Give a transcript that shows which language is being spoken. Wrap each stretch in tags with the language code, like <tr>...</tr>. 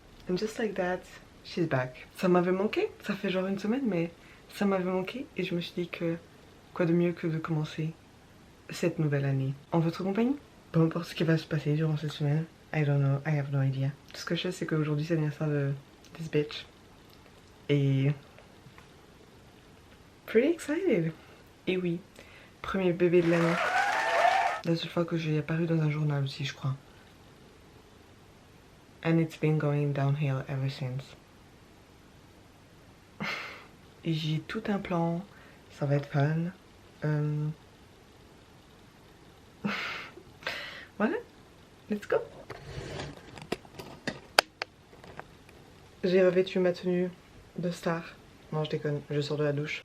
<en>And just like that, she's back.</en> <fr>Ça m'avait manqué, ça fait genre une semaine, mais ça m'avait manqué et je me suis dit que quoi de mieux que de commencer cette nouvelle année en votre compagnie. Peu importe ce qui va se passer durant cette semaine,</fr> <en>I don't know, I have no idea.</en> <fr>Tout ce que je sais c'est qu'aujourd'hui c'est l'anniversaire de</fr> <en>this bitch.</en> <fr>Et...</fr> <en>pretty excited.</en> <fr>Et oui, premier bébé de l'année. La seule fois que j'ai apparu dans un journal aussi, je crois.</fr> <en>And it's been going downhill ever since.</en> <fr>Et j'ai tout un plan, ça va être fun.</fr> <en>Voilà, let's go.</en> <fr>J'ai revêtu ma tenue de star. Non, je déconne, je sors de la douche.</fr>